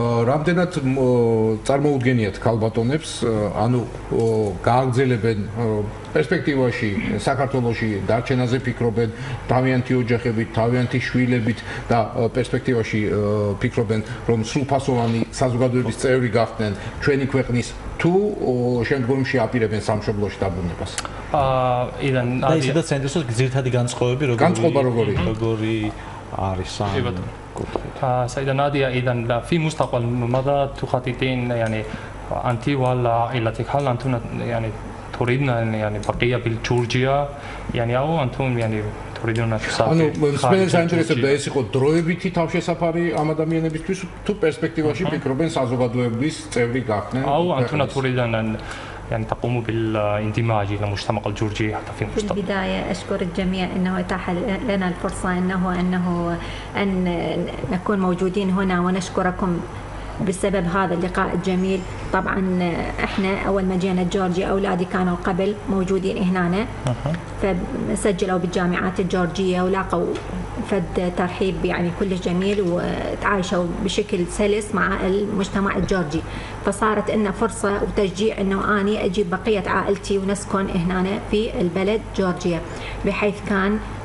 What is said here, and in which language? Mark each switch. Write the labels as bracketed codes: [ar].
[ka] რამდენად წარმოუდგენიათ ქალბატონებს, ანუ გააგრძელებენ პერსპექტივაში საქართველოში დარჩენაზე ფიქრობენ, თავიანთი ოჯახებით, თავიანთი შვილებით და პერსპექტივაში ფიქრობენ, რომ სრულფასოვანი საზოგადოების წევრი გახდნენ ჩვენი ქვეყნის თუ შემდგომში აპირებენ სამშობლოში დაბრუნებას. და ისედაც საინტერესოა ძირითადი განწყობები როგორი არის ამ კუთხით. საიდან ნადია იდან [ar] في مستقبل ماذا تخططين يعني أنت ولا عائلتك هل أنتم يعني تريدن يعني بقية بالجورجيا يعني أو أنتم يعني تريدون تسافروا؟ [ka] ანუ მსმენელს აინტერესებდა ეს იყო დროებითი თავშესაფარი ამ ადამიანებისთვის თუ პერსპექტივაში ფიქრობენ საზოგადოების წევრი გახდნენ? [ar] أو أنتم تريدون يعني تقوموا بالاندماج الى المجتمع الجورجي حتى في المستقبل. في البداية أشكر الجميع أنه أتاح لنا الفرصة أن نكون موجودين هنا ونشكركم بسبب هذا اللقاء الجميل. طبعا احنا اول ما جينا جورجيا اولادي كانوا قبل موجودين هنا فسجلوا بالجامعات الجورجيه ولاقوا فد ترحيب يعني كلش جميل وتعايشوا بشكل سلس مع المجتمع الجورجي فصارت لنا فرصه وتشجيع انه اني اجيب بقيه عائلتي ونسكن هنا في البلد جورجيا بحيث كان